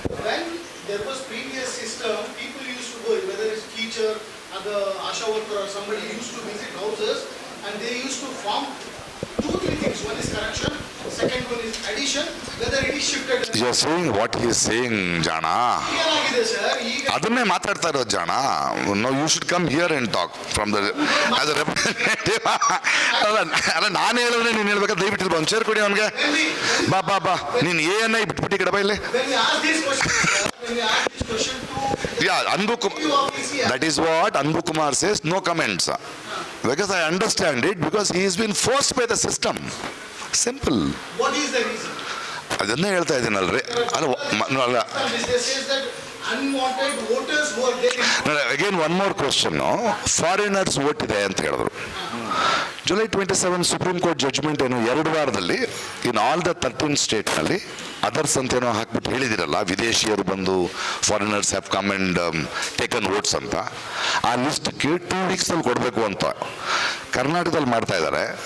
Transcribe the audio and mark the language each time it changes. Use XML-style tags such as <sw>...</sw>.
<en>When there was previous system, people used to go, whether it's teacher, other Asha worker or somebody used to visit houses and they used to form 2-3 things. One is correction, second one is addition, whether it is shifted. You are saying what he is saying, Jana.</en> <kn>ಏನಾಗಿದೆ sir ಈಗ ಅದನ್ನೇ ಮಾತಾಡ್ತಾ ಇರೋದು ಜಾಣ.</kn> <en>No you should come here and talk from the as a representative.</en> <kn>ಅಲ್ಲ ನಾನು ಹೇಳಿದ್ರೆ ನೀನು ಹೇಳ್ಬೇಕಾದ್ರೆ ದಯವಿಟ್ಟು ಒಂದು ಚೇರ್ ಕೊಡಿ ಅವನಿಗೆ. ಬಾ ಬಾ ಬಾ ನೀನು ಏನ ಬಿಟ್ಬಿಟ್ಟು ಈ ಕಡೆ ಬಾ ಇಲ್ಲಿ.</kn> <en>when we ask this question, sir, when we ask this question to ಯಾ Anbu that is what Anbu Kumar says, no comments. Because I understand it, because he has been forced by the system. Simple. what is the reason?</en> <kn>ಅದನ್ನೇ ಹೇಳ್ತಾ ಇದ್ದೀನಲ್ರಿ. ಅಲ್ಲ</kn> <en>This says that unwanted voters who are there in again one more question.</en> <kn>Foreigners vote ಇದೆ ಅಂತ ಹೇಳಿದ್ರು. July 27 supreme court judgment ಏನು 2 ವಾರದಲ್ಲಿ in all the 13 ಸ್ಟೇಟ್ನಲ್ಲಿ others ಅಂತೇನೋ ಹಾಕ್ಬಿಟ್ಟು ಹೇಳಿದಿರಲ್ಲ, ವಿದೇಶಿಯರು ಬಂದು</kn> <en>foreigners have come and taken votes</en> <kn>ಅಂತ. ಆ ಲಿಸ್ಟ್ಗೆ 2 ವೀಕ್ಸಲ್ಲಿ ಕೊಡಬೇಕು ಅಂತ ಕರ್ನಾಟಕದಲ್ಲಿ ಮಾಡ್ತಾ ಇದ್ದಾರೆ.</kn>